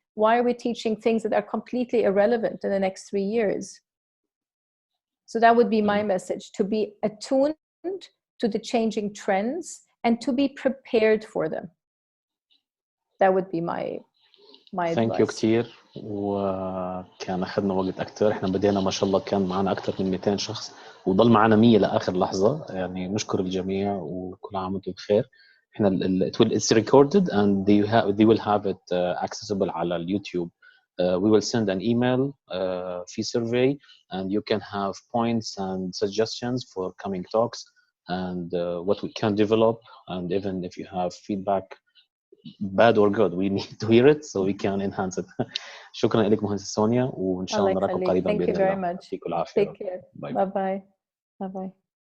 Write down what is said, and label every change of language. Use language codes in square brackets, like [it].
[en] Why are we teaching things that are completely irrelevant in the next 3 years? So that would be my message, to be attuned to the changing trends and to be prepared for them. That would be my advice. Thank you [ar] كتير. وكان أخذنا وقت أكتر. إحنا بدينا ما شاء الله كان معنا أكتر من 200 شخص وضل معنا 100 لآخر لحظة. يعني نشكر الجميع وكل عام وانتم بخير. إحنا [en] it's recorded and they will have it accessible [ar] على اليوتيوب. [en] We will send an email fee survey, and you can have points and suggestions for coming talks and what we can develop, and even if you have feedback, bad or good, we need to hear it so we can enhance it. [ar] شكرا لك مهندسة سونيا، وإن شاء الله نراكم قريبا بإذن الله. [en] Thank you very much. Take care. Bye bye.